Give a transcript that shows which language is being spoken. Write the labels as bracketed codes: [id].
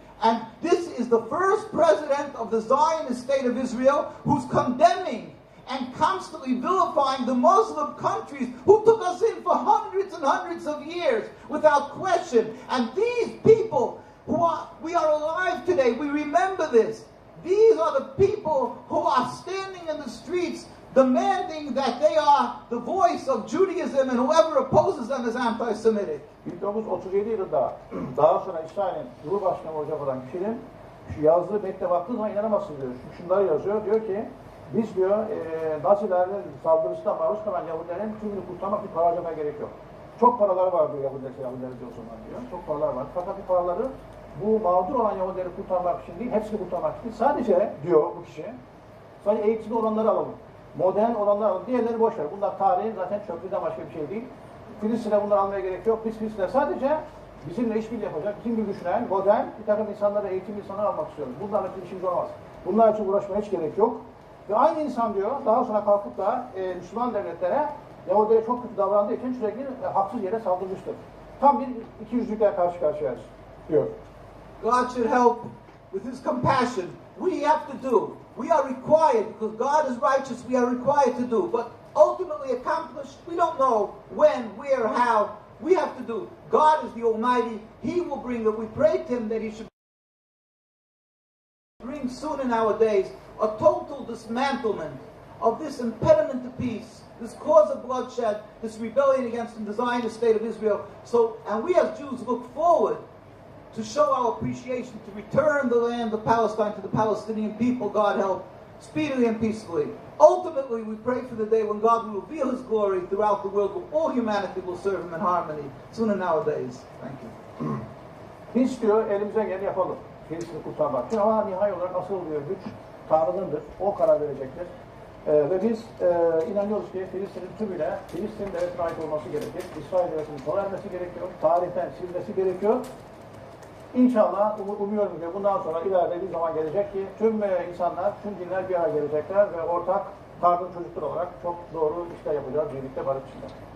[en] And this is the first president of the Zionist state of Israel who's condemning and constantly vilifying the Muslim countries who took us in for hundreds and hundreds of years without question. And these people we are alive today. We remember this. These are the people who are standing in the streets demanding that they are the voice of Judaism, and whoever opposes them is anti-Semitic. [tr] 1937 yılında daha sonra İsrail'in Cumhurbaşkanı olacak olan kişinin şu yazdığı metne baktığı zaman inanamazsın diyor. Şunları yazıyor. Diyor ki biz diyor Nazilerin saldırısına maruz kalan Yahudilerin tümünü kurtarmak için para harcamaya gerek yok. Çok paraları var diyor Yahudiler diyor o zaman diyor. Çok paralar var. Fakat bu paraları bu mağdur olan Yahudileri kurtarmak için değil, hepsini kurtarmak için sadece diyor bu kişi, sadece eğitimli olanları alalım. Modern olanları alalım. Diğerleri boş ver. Bunlar tarihin zaten çöplüğünden başka bir şey değil. Filistin'e bunları almaya gerek yok. Biz Filistin'e sadece bizimle işbirliği yapacak, bizim gibi düşünen, modern bir takım insanları, eğitimli insanları almak istiyoruz. Bunlarla için işimiz olmaz. Bunlar için uğraşmaya hiç gerek yok. Ve aynı insan diyor, daha sonra kalkıp da Müslüman devletlere Yahudilere çok kötü davrandığı için sürekli haksız yere saldırmıştır. Tam bir ikiyüzlükle karşı karşıyayız diyor. [en] God should help with His compassion. We have to do. We are required, because God is righteous, we are required to do. But ultimately accomplished, we don't know when, where, how. We have to do. God is the Almighty. He will bring it. We pray to Him that He should bring soon in our days a total dismantlement of this impediment to peace, this cause of bloodshed, this rebellion against the Zionist state of Israel. So, and we as Jews look forward to show our appreciation, to return the land of Palestine to the Palestinian people, God help, speedily and peacefully. Ultimately, we pray for the day when God will reveal His glory throughout the world, where all humanity will serve Him in harmony, soon in our days. Thank you. [tr] Biz diyor, elimize geleni yapalım. Filistin'i kurtarmak. Çünkü ama nihai olarak asıl diyor, güç Tanrı'nındır. O karar verecektir. Ve biz inanıyoruz ki Filistin'in tümüyle Filistin devletine ait olması gerekir. İsrail devletinin sona ermesi gerekiyor. Tarihten silmesi gerekiyor. İnşallah umuyorum ki bundan sonra ileride bir zaman gelecek ki tüm insanlar, tüm dinler bir araya gelecekler ve ortak Tanrı'nın çocukları olarak çok doğru işler yapacağız birlikte barış içinde.